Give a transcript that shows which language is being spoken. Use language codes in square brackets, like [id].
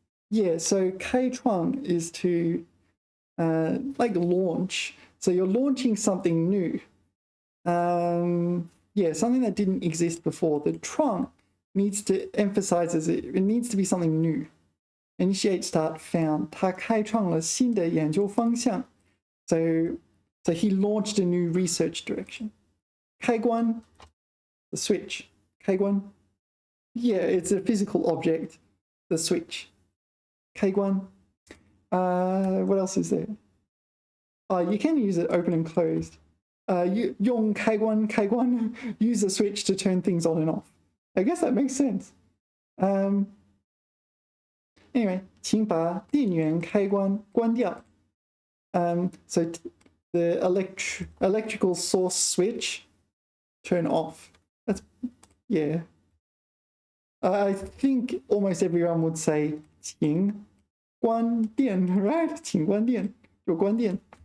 [en] Yeah, so 开创 is to like launch. So you're launching something new. Yeah, something that didn't exist before. The 创 needs to emphasizes it needs to be something new. Initiate, start, found. [zh] 他开创了新的研究方向. [en] So he launched a new research direction. 开关, the switch. [zh] 开关. [en] Yeah, it's a physical object. The switch. 开关.What else is there? You can use it open and closed. [zh] 用开关, [en] use a switch to turn things on and off. I guess that makes sense. [zh] Anyway, 请把电源开关关掉. [en] So the electrical source switch, turn off. That's, yeah. I think almost everyone would say [zh] 请关电, [en] right? [zh] 请关电, 有关电.